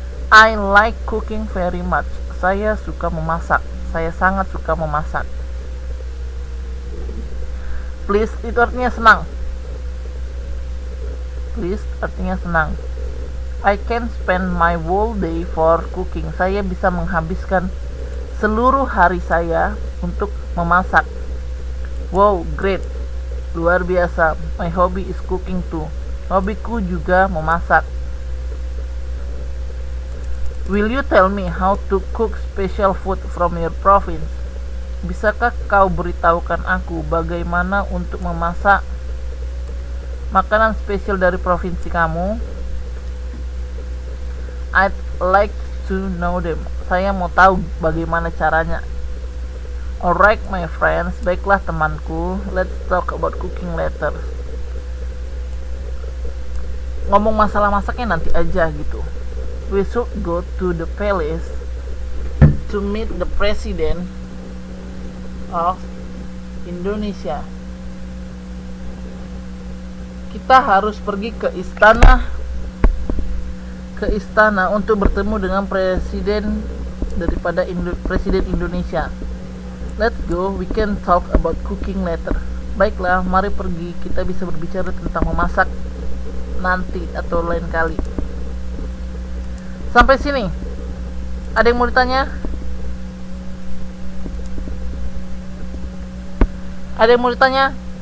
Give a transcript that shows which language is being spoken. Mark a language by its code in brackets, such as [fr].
[en] I like cooking very much. [id] Saya suka memasak. Saya sangat suka memasak. Please itu artinya senang. Please artinya senang. [en] I can spend my whole day for cooking. [id] Saya bisa menghabiskan seluruh hari saya untuk memasak. [en] Wow, great. [id] Luar biasa. [en] My hobby is cooking too. [id] Hobiku juga memasak. [en] Will you tell me how to cook special food from your province? [id] Bisakah kau beritahukan aku bagaimana untuk memasak makanan spesial dari provinsi kamu? [en] I'd like to know them. [id] Saya mau tahu bagaimana caranya. [en] Alright my friends, [id] baiklah temanku. [en] Let's talk about cooking later. [id] Ngomong masalah masaknya nanti aja gitu. [en] We should go to the palace to meet the president of Indonesia. [id] Kita harus pergi ke istana untuk bertemu dengan presiden daripada presiden Indonesia. [en] Let's go, we can talk about cooking later. [id] Baiklah, mari pergi, kita bisa berbicara tentang memasak nanti atau lain kali. Sampai sini, ada yang mau ditanya? Ada yang mau ditanya?